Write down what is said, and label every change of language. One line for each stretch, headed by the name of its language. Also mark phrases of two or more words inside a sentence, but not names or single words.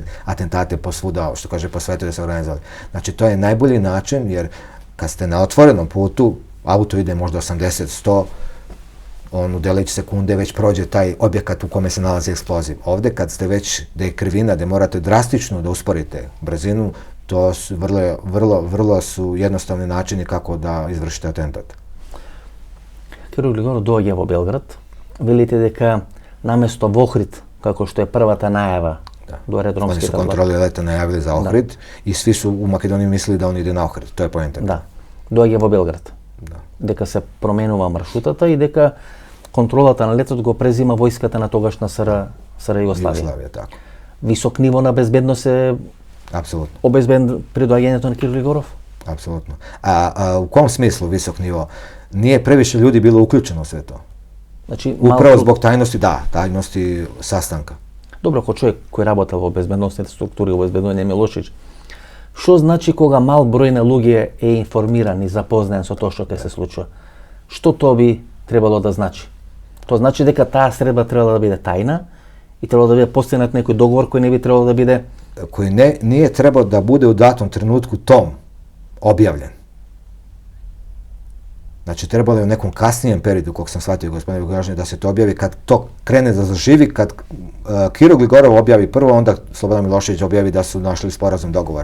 Serbian: atentate posvuda, što kaže po svetu da se organizovali. Znači to je najbolji način jer kad ste na otvorenom putu, auto ide možda 80-100, on u delić sekunde već prođe taj objekat u kome se nalazi eksploziv. Ovdje kad ste već, da je krivina, da morate drastično da usporite brzinu, to su vrlo su jednostavni načini kako da izvršite atentat.
Macedonian: Kirill Gligorov доаѓа во Белград, велите дека наместо во Охрид, како што е првата најава до аеродромските власти.
Serbian: Oni su kontroli leta najavili za Ohrid i svi su u Makedoniji mislili da on ide na Ohrid, to je poenta.
Macedonian: Да, доаѓа во Белград. Дека се променува маршрутата и дека контролата на летот го презима војската на тогашна СР Југославија. Така. Висок ниво на безбедност е обезбеден при доаѓањето на Кирил Гligorov?
Serbian: Apsolutno. A u kom smislu visok nivo? Nije previše ljudi bilo uključeno u sve to. Znači, upravo zbog tajnosti sastanka. Dobro, ako
Macedonian: човек кој работел во безбедносните структури, во безбедување Милошевич, што значи кога мал број на луѓе е информиран и запознаен со тоа што ќе се случува? Што тоа би требало да значи? Тоа значи дека таа средба требало да биде тајна и требало да биде постигнат некој договор кој не би требало да биде...
Serbian: Кој nije trebao da bude u datom trenutku tom objavljen. Znači, trebalo je u nekom kasnijem periodu, kog sam shvatio, gospodine Vukašin, da se to objavi, kad to krene da zaživi, kad Kirill Gligorov objavi prvo, onda Slobodan Milošević objavi da su našli sporazum, dogovor.